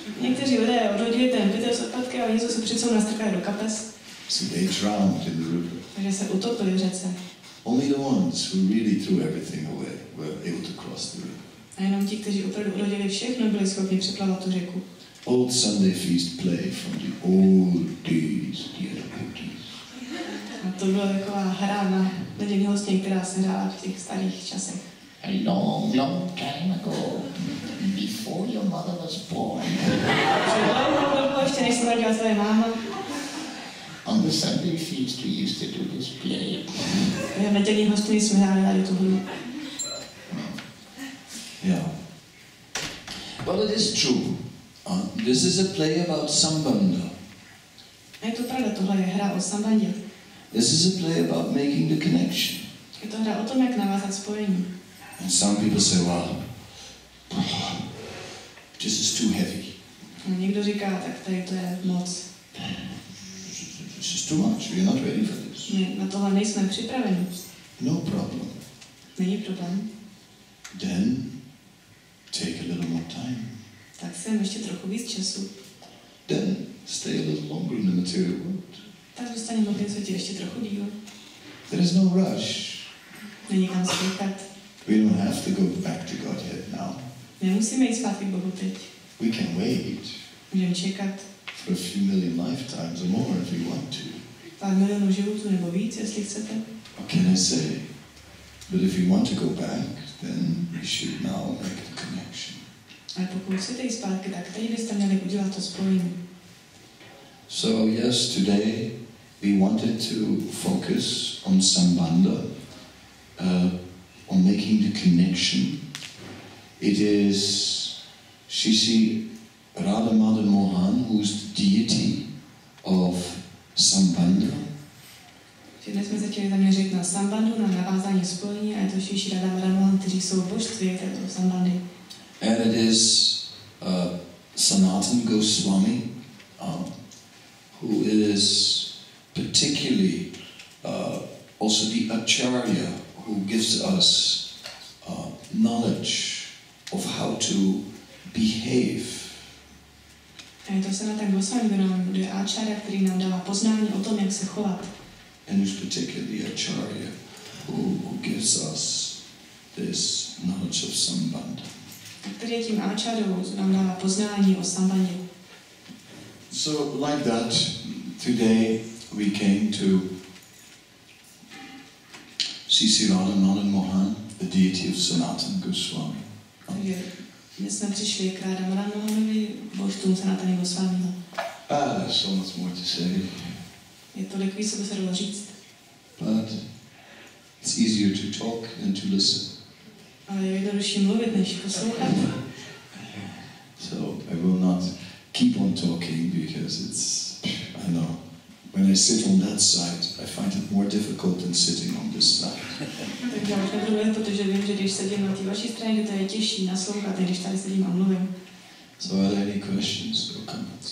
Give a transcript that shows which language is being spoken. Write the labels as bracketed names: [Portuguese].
[Czech] Někteří lidé odhodili ten pytel z odpadky a něco se přece nastrkali do kapes. [English] So they drowned in the river. [Czech] Takže se utopili v řece. [English] Only the ones who really threw everything away were able to cross the river. [Czech] A jenom ti, kteří opravdu odhodili všechno, byli schopni přeplavat tu řeku. [English] Old Sunday feast play from the old days, dear devotees. [Czech] A to byla taková hra na nedělní hostině, která se hrála v těch starých časech. [English] A long, long time ago, before your mother was born. [Czech] Před dlouhou dobu, ještě než se narodila tvoje máma. [English] On the Sunday feast we used to do this play. [Czech] V nedělní hostiny jsme hráli tady tu hru. [English] Yeah. Well, it is true. This is a play about Sambandha. [Czech] A je to pravda, tohle je hra o sambandě. [English] This is a play about making the connection. [Czech] Je to hra o tom, jak navázat spojení. [English] And some people say, well, this is too heavy. [Czech] A někdo říká, tak tady to je moc. [English] This is too much. We're not ready for this. [Czech] My na tohle nejsme připraveni. [English] No problem. [Czech] Není problém. [English] Then take a little more time. [Czech] Tak sem ještě trochu víc času. [English] Then stay a little longer in the material world. [Czech] Tak zůstaneme v tom světě ještě trochu díl. [English] There is no rush. [Czech] Není kam spěchat. [English] We don't have to go back to Godhead now. [Czech] Nemusíme jít zpátky k Bohu teď. [English] We can wait [Czech] Můžeme čekat [English] for a few million lifetimes or more if we want to. [Czech] pár milionů životů nebo víc, jestli chcete. [English] What can I say? But if we want to go back, then we should now make the connection. [Czech] Ale pokud chcete jít zpátky, tak teď byste měli udělat to spojení. [English] So yes, today we wanted to focus on Sambandha, on making the connection. It is Shri Radha Madan Mohan, who is the deity of Sambandha. [Czech] Dnes jsme se chtěli zaměřit na sambandu, na navázání spojení, a je to Shri Radha Madan Mohan, kteří jsou božství této sambandy. [English] And it is Sanatana Goswami, who is particularly also the Acharya, who gives us knowledge of how to behave. [Czech] A je to Sanatana Goswami, kdo je Acharya, který nám dává poznání o tom, jak se chovat. [English] And it's particularly Acharya who gives us this knowledge of Sambandha. [Czech] A který je tím Acharyou, co nám dává poznání o sambandě. [English] So like that, today we came to Sri Radha Madan Mohan, the deity of Sanatana Goswami. [Czech] Takže dnes jsme přišli k Radha Madan Mohanovi, božstvům Sanatana Goswamiho. [English] There's so much more to say. [Czech] Je tolik víc, co by se dalo říct. [English] But it's easier to talk than to listen. [Czech] Ale je jednodušší mluvit, než poslouchat. [English] So I will not keep on talking because it's, I know, when I sit on that side, I find it more difficult than sitting on this side. [Czech] Takže já už nebudu mluvit, protože vím, že když sedím na té vaší straně, že to je těžší naslouchat, než když tady sedím a mluvím. [English] So are there any questions or comments?